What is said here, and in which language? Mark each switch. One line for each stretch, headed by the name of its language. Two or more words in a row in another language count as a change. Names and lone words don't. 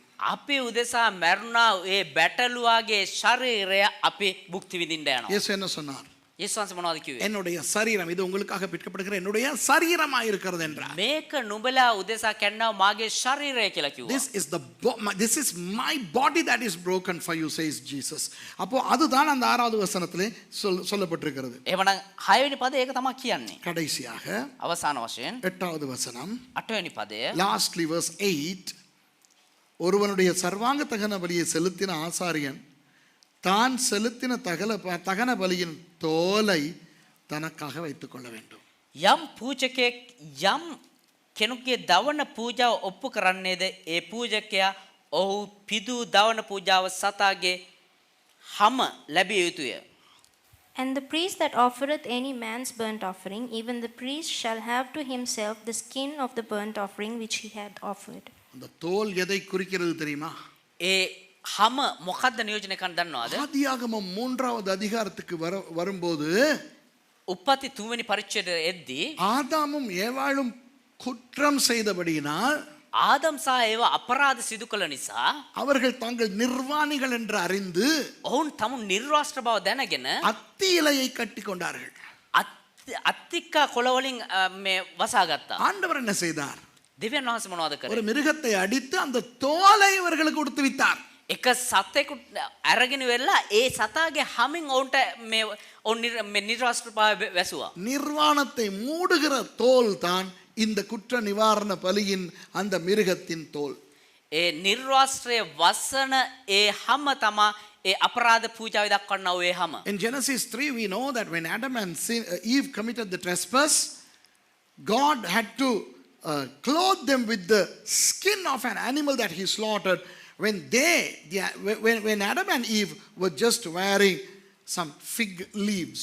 Sinhala: අපි උදෙසා මැරුණා ඒ බැටළුවාගේ ශරීරය අපි භුක්ති විඳින්න යනවා.
Tamil: இயேசு என்ன சொன்னார்?
Sinhala: යේසුස් වහන්සේ මොනවද කිව්වේ?
Tamil: என்னுடைய சரீரம் இது உங்களுக்காக பிற்கப்படுகிற என்னுடைய சரீரமாக இருக்கிறது என்றார்.
Sinhala: මේක නුඹලා උදෙසා කැන්නව මාගේ ශරීරය කියලා කිව්වා.
English: This is my body that is broken for you, says Jesus.
Tamil: அப்போ அதுதான் அந்த 6வது வசனத்திலே சொல்லப்பட்டிருக்கிறது.
Sinhala: එහෙමනම් 6 වෙනි පදේ ඒක තමයි කියන්නේ.
Tamil: கடைசியாக
Sinhala: අවසාන වශයෙන්
Tamil: 8வது வசனம்,
Sinhala: 8 වෙනි පදය
English: lastly verse 8,
Tamil: ஒருவனுடைய சர்வாங்க தகன பலியை செலுத்தின ஆசாரியன் தான் செலுத்தின தகன பலியின் தோலை தனக்காக வைத்துக் கொள்ள வேண்டும்.
Sinhala: යම් පූජකෙක් යම් කෙනෙකුගේ දවන පූජාව ඔප්පු කරන්නේද ඒ පූජකයා ඔහු පිදු දවන පූජාව සතාගේ හැම ලැබිය යුතුය.
English: And the priest that offereth any man's burnt offering, even the priest shall have to himself the skin of the burnt offering which he had offered.
Tamil: அந்த தோல் எதை குறிக்கிறது தெரியுமா?
Sinhala: ඒ හැම මොකද්ද නියෝජනය කරන්න දන්නවද?
Tamil: ஆதியாகமம் 3வது அதிகாரத்துக்கு வரும்போது
Sinhala: උප්පත්ති 3 වෙනි පරිච්ඡේදය එද්දී
Tamil: ஆதாமும் ஏவாளும் குற்றம் செய்தபடியினால்
Sinhala: ආදම් සහ ඒව අපරාධ සිදු කළ නිසා
Tamil: அவர்கள் தாங்கள் நிர்வாணிகள் என்று அறிந்து
Sinhala: ඔවුන් තමුන් නිර්වාස්ත්‍ර බව දැනගෙන
Tamil: அத்தி இலையை கட்டி கொண்டார்கள்.
Sinhala: අත්තික්කා කොළ වලින් මේ වසාගත්තා.
Tamil: ஆண்டவர் என்ன செய்தார்?
Sinhala: දෙවියන් වහන්සේ මොනවද කරේ?
Tamil: ஒரு மிருகத்தை அடித்து அந்த தோலை இவர்களுக்கு கொடுத்து விட்டார்.
Sinhala: එක සතෙකු අරගෙන වෙලා ඒ සතාගේ හැමින් ඔවුන්ට මේ ඔවුන් නිර්වාස්ත්‍ර බව වැසුවා.
Tamil: நிர்வாணத்தை மூடுகிற தோல் தான் இந்த குற்ற நிவாரண பலியின் அந்த மிருகத்தின் தோல்.
Sinhala: ඒ නිර්වාස්ත්‍රයේ වසන ඒ හැම තමා ඒ අපරාධ පූජාවේ දක්වන්නා වූ ඒ හැම.
English: In Genesis 3 we know that when Adam and Eve committed the trespass, God had to clothe them with the skin of an animal that he slaughtered when Adam and Eve were just wearing some fig leaves.